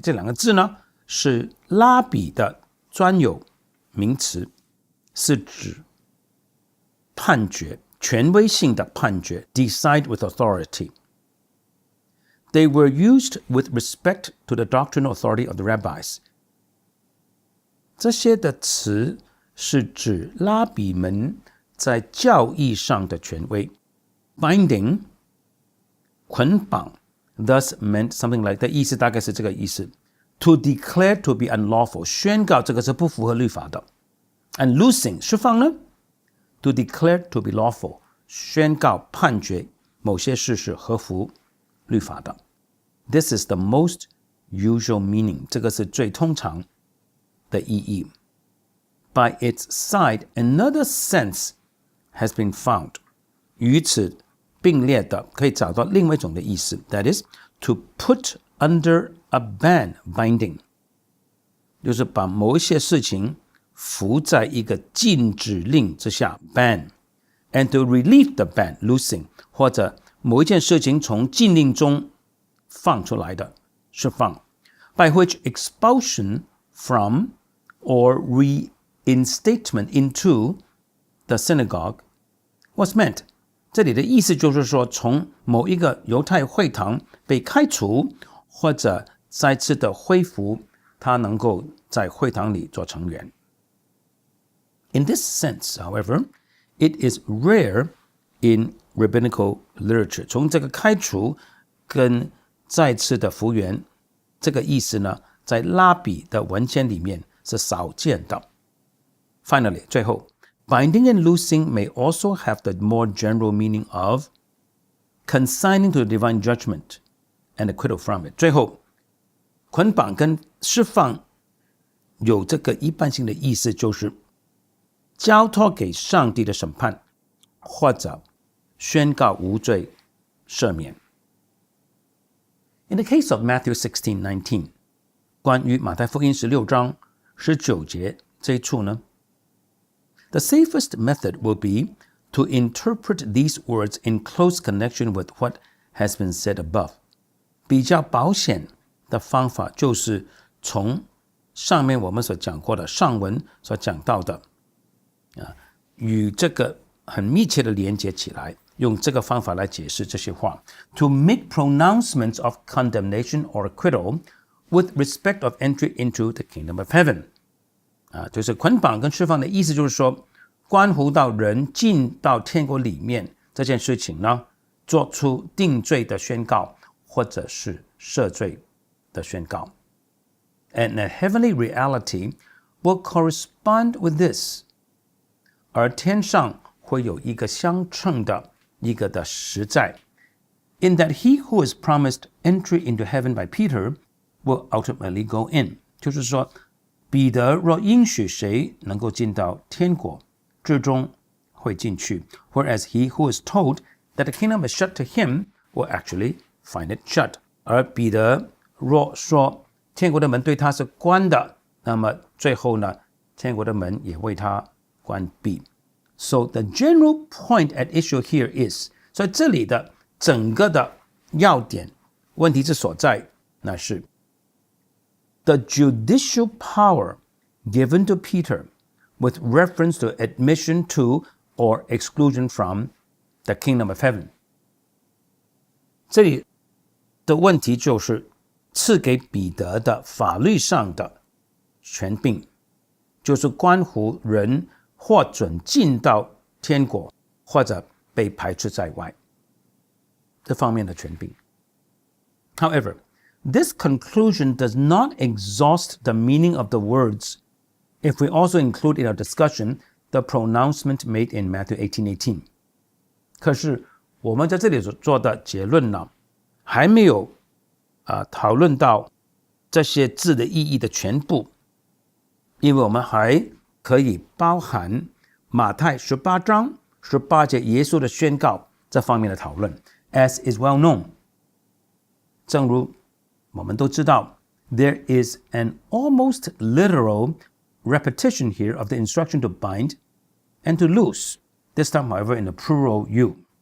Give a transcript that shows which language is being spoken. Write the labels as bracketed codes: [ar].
[zh] 这两个字呢是拉比的专有名词，是指判决，权威性的判决 [en] decide with authority. They were used with respect to the doctrinal authority of the rabbis. [zh] 这些的词是指拉比们在教义上的权威。 [en] Binding [zh] 捆绑 [en] thus meant something like [zh] 的意思大概是这个意思。 [en] To declare to be unlawful [zh] 宣告这个是不符合律法的。 [en] And loosing [zh] 释放呢 [en] To declare to be lawful [zh] 宣告判决某些事是合乎律法的。 [en] This is the most usual meaning [zh] 这个是最通常的意义。 [en] By its side, another sense has been found. [zh] 与此并列的可以找到另外一种的意思 [en] That is, to put under a ban binding. [zh] 就是把某一些事情伏在一个禁止令之下 ban. [en] And to relieve the ban, loosing. [zh] 或者某一件事情从禁令中放出来的释放 [en] By which expulsion from or reinstatement into the synagogue was meant. [zh] 这里的意思就是说，从某一个犹太会堂被开除，或者再次的恢复，他能够在会堂里做成员。 [en] In this sense, however, it is rare in rabbinical literature. [zh] 从这个开除跟再次的复原这个意思呢，在拉比的文献里面是少见的。 [en] Finally, [zh] 最后 [en] Binding and loosing may also have the more general meaning of consigning to the divine judgment and acquittal from it. [zh] 最后，捆绑跟释放有这个一般性的意思，就是交托给上帝的审判，或者宣告无罪赦免。 [en] In the case of Matthew 16:19, [zh] 关于马太福音16章19节这一处呢， [en] The safest method will be to interpret these words in close connection with what has been said above. [zh] 比较保险的方法就是从上面我们所讲过的上文所讲到的与这个很密切的连接起来，用这个方法来解释这些话。 [en] To make pronouncements of condemnation or acquittal with respect of entry into the kingdom of heaven. [zh] 就是捆绑跟释放的意思，就是说关乎到人进到天国里面这件事情呢，做出定罪的宣告，或者是赦罪的宣告。 [en] And a heavenly reality will correspond with this. [zh] 而天上会有一个相称的一个的实在 [en] in that he who is promised entry into heaven by Peter will ultimately go in. [zh] 就是说彼得若应许谁能够进到天国，最终会进去 [en] whereas he who is told that the kingdom is shut to him will actually find it shut. [zh] 而彼得若说天国的门对他是关的，那么最后呢，天国的门也为他关闭。 [en] So the general point at issue here is, [zh] 所以这里的整个的要点问题之所在，那是 [en] the judicial power given to Peter with reference to admission to or exclusion from the kingdom of heaven. [zh] 这里的问题就是赐给彼得的法律上的权柄，就是关乎人或准进到天国，或者被排斥在外这方面的权柄。 [en] However, this conclusion does not exhaust the meaning of the words if we also include in our discussion the pronouncement made in Matthew 18:18. [zh] 可是我们在这里所做的结论呢，还没有讨论到这些字的意义的全部，因为我们还可以包含马太18章18节耶稣的宣告这方面的讨论。 [en] As is well known, [zh] 正如我们都知道 [en] there is an almost literal repetition here of the instruction to bind and to loose, this time however in the plural you.